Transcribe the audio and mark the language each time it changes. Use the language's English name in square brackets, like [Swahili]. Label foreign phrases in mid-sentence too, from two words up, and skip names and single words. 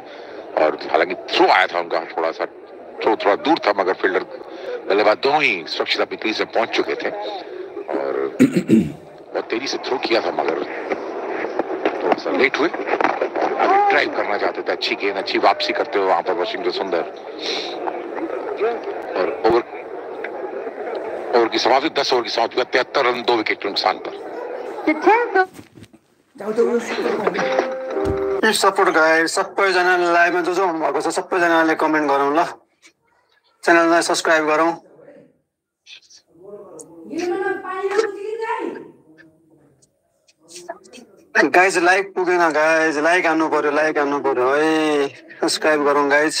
[Hindi] और हालांकि थ्रो आया था उनका, थोड़ा सा थ्रो थोड़ा दूर था, मगर फील्डर बल्लेबाज दोनों ही सुरक्षित अपनी क्रीज में पहुंच चुके थे और बहुत तेजी से थ्रो किया था, मगर थोड़ा सा लेट हुए। अभी ड्राइव करना चाहते थे, अच्छी गेंद, अच्छी वापसी करते हुए वहां पर वशिंगटन सुंदर। और ओवर की समाप्ति 10 ओवर की समाप्ति 73 रन 2 विकेट के नुकसान पर। [English] support guys, [Nepali] सबैजनाले लाइभमा जो हुनुभएको छ सबैजनाले कमेन्ट गरौँ ल, च्यानललाई सब्स्क्राइब गरौँ। [English] guys like [Nepali] पुगेन, [English] guys like [Nepali] हान्नु पर्यो है, सब्स्क्राइब गरौँ गाइज।